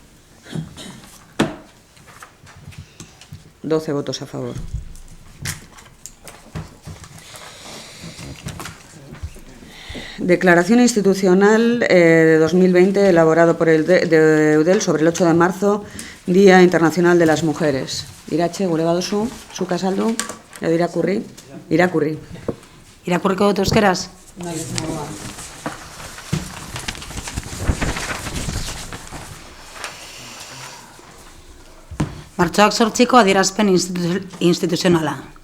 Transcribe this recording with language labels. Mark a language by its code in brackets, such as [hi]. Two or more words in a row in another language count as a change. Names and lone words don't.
[es] 12 votos a favor. Declaración institucional de 2020 elaborado por el de Eudel sobre el 8 de marzo, Día Internacional de las Mujeres. [eu] Irache, gure baduzu, zuk azaldu, edo irakurri? Irakurri. Irakurriko dut euskeraz? Martxoak 8ko adierazpen instituzionala.